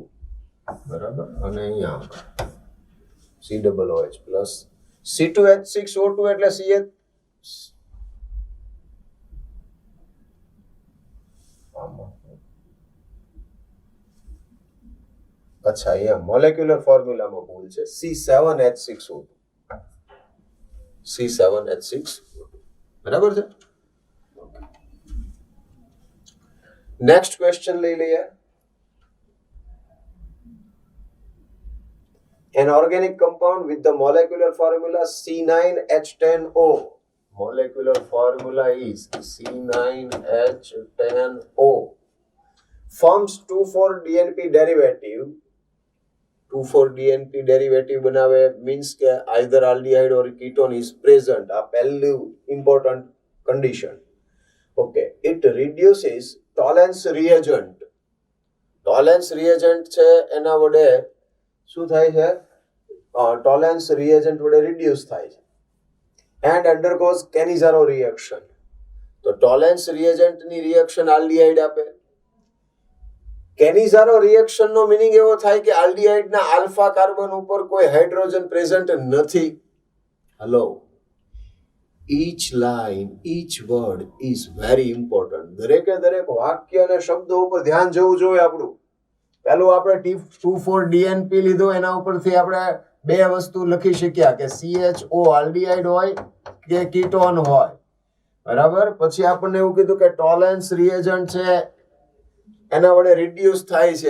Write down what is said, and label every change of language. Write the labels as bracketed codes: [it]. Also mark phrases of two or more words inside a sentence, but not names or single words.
[gu] બરાબર? અને અહીંયા COOH પ્લસ C2H6O2 એટલે CH. અચ્છા, અહીંયા [en] molecular formulaમાં [gu] ભૂલ છે. C7H6O2. C7H6O2. બરાબર છે? [en] next question [gu] લઈ લઈએ. [en] An organic compound with the molecular formula C9H10O. Molecular formula is C9H10O. Forms 2,4-DNP derivative. 2,4-DNP derivative બનાવે means કે either aldehyde or ketone is present. [gu] આ પહેલું [en] important condition. Okay. It reduces Tollens reagent. Tollens reagent [gu] છે એના વડે શું થાય છે? [en] Tollens reagent વડે reduce [gu] થાય છે [en] and undergoes Cannizzaro reaction. તો Tollens reagent ની reaction aldehyde આપે. Cannizzaro reaction [gu] નો meaning એવો થાય કે aldehyde ના [en] alpha carbon [gu] ઉપર કોઈ [en] hydrogen present [gu] નથી. [en] Hello. Each line, each word is very important. [gu] દરેકે દરેક વાક્ય અને શબ્દો ઉપર ધ્યાન જવું જોઈએ આપણું. પહેલું આપણે 2,4-DNP લીધું, એના ઉપરથી આપણે બે વસ્તુ લખી શક્યા કે CHO આલ્ડીહાઇડ હોય કે કીટોન હોય. બરાબર? પછી આપણને એવું કીધું કે [en] Tollens reagent [gu] છે એના વડે રિડ્યુસ થાય છે.